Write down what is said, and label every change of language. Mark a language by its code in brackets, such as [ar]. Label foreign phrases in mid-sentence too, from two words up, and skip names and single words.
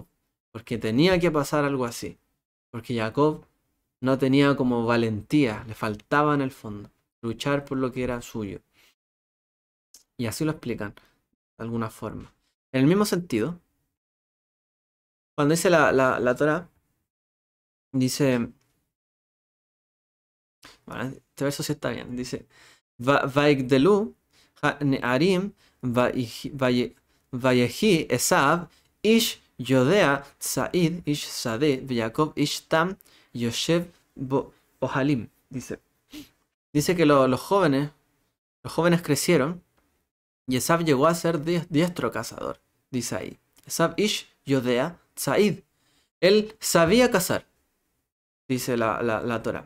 [es] Porque tenía que pasar algo así. Porque Jacob no tenía como valentía, le faltaba en el fondo luchar por lo que era suyo. Y así lo explican, de alguna forma. En el mismo sentido, cuando dice la Torah, dice, bueno, este verso sí está bien, dice, [he] ויגדלו הנערים ויהי עשו איש ידע ציד איש שדה יעקב איש תם ישב אהלים. [es] Dice que los jóvenes crecieron y Esav llegó a ser diestro cazador. Dice ahí, [he] עשו איש ידע ציד. [es] Él sabía cazar, dice la Torah.